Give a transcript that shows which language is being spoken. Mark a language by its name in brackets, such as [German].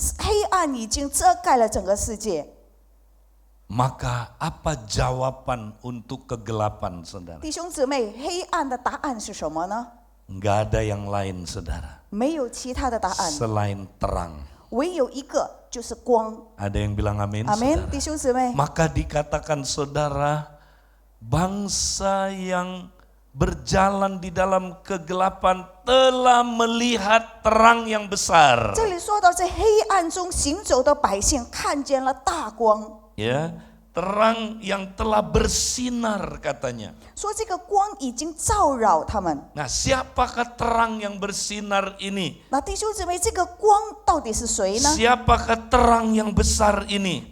[Chinese] 黑暗已经遮盖了整个世界。 [Indonesian] Maka apa jawaban untuk kegelapan, saudara? [Chinese] 弟兄姊妹，黑暗的答案是什么呢？ [Indonesian] Enggak ada yang lain, saudara, [Chinese] 没有其他的答案， [Indonesian] selain terang. [Chinese] 唯有一个，就是光。 [Indonesian] Ada yang bilang amin, [Chinese] 阿门， [Indonesian] saudara? [Chinese] 弟兄姊妹。 [Indonesian] Maka dikatakan, saudara, bangsa yang berjalan di dalam kegelapan telah melihat terang yang besar. [Chinese] 这里说到，在黑暗中行走的百姓看见了大光， [Indonesian] Ya, terang yang telah bersinar katanya. [Chinese] 说这个光已经照耀他们。 [Indonesian] Nah, siapakah terang yang bersinar ini? [Chinese] 那弟兄姊妹，这个光到底是谁呢？ [Indonesian] Siapakah terang yang besar ini?